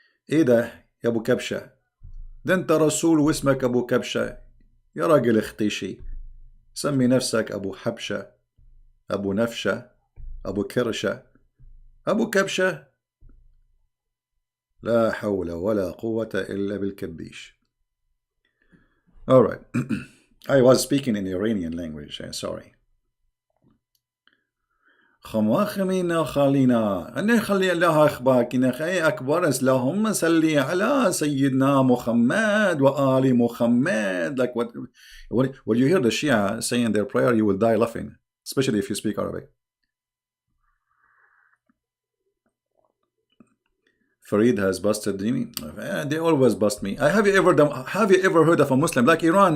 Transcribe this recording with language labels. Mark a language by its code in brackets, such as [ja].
[ar] إيه ده يا أبو كبشة؟ ده أنت رسول واسمك أبو كبشة. يا راجل اختشي. سمي نفسك أبو حبشة، أبو نفشة، أبو كرشة، أبو كبشة. لا حول ولا قوة إلا بالكبيش. [en] Alright. I was speaking in Iranian language, sorry. [ar] خماخمينا خالينا أن خلي الله أخباكنا خي أكبر اللهم صلي على سيدنا محمد وآل محمد. [en] Like when you hear the Shia saying their prayer, you will die laughing, especially if you speak Arabic. Farid has busted me. They always bust me. Have you ever heard of a Muslim like Iran?